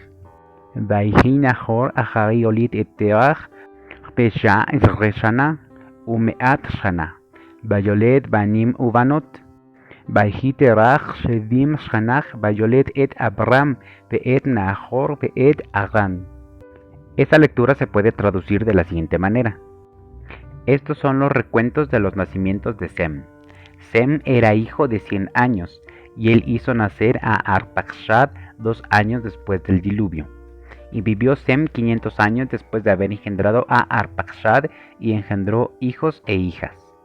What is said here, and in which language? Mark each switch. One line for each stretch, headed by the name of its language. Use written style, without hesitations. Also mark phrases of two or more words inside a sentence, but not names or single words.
Hebrew: ויחי נחור אחרי הוליד את תרח תשע עשרה שנה ומאת שנה ויולד בנים ובנות. ויחי תרח שבעים שנה ויולד את אברם ואת נחור ואת הרן.
Spanish: Esta lectura se puede traducir de la siguiente manera. Estos son los recuentos de los nacimientos de Sem. Sem era hijo de 100 años, y él hizo nacer a Arpachshad 2 años después del diluvio. Y vivió Sem 500 años después de haber engendrado a Arpachshad, y engendró hijos e hijas.